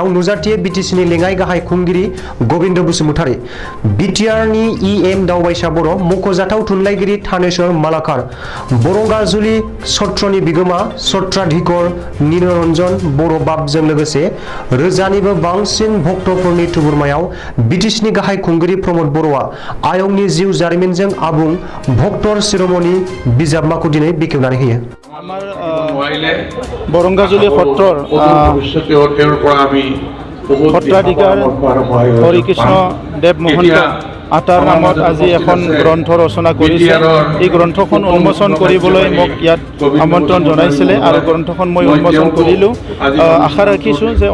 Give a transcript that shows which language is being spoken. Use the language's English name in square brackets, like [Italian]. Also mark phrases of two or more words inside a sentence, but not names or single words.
[Bodo] नुजाथियो बिटिसिनि लेङाइ गाहाय खुंगिरि गबिन्द बसुमतारी बिटिआरनि इएम दावबायसा बर' मख'जाथाव थुनलाइगिरि थानेश्वर मालाकार बरंगाजुलि सत्रनि बिगोमा सत्राधिकर निरन्जन बर' बाबजों लोगोसे रोजानिबो बांसिन भक्तफोरनि थुबुरमायाव बिटिसिनि गाहाय खुंगिरि प्रमद बर'आ आयंनि जिउ जारिमिनजों आबुं भक्तर शिरोमणि बिजाबमाखौ दिनै बेखेवनानै होयो [Assamese] আমাৰ বৰংগাজুলি সত্ৰৰ সত্ৰাধিকাৰ হৰিকৃষ্ণ দেৱ মহন্ত আটাৰ নামত আজি এখন গ্ৰন্থ ৰচনা কৰিছে এই গ্ৰন্থখন উন্মোচন কৰিবলৈ মোক ইয়াত আমন্ত্ৰণ জনাইছিলে আৰু গ্ৰন্থখন মই উন্মোচন কৰিলোঁ আশা ৰাখিছোঁ যে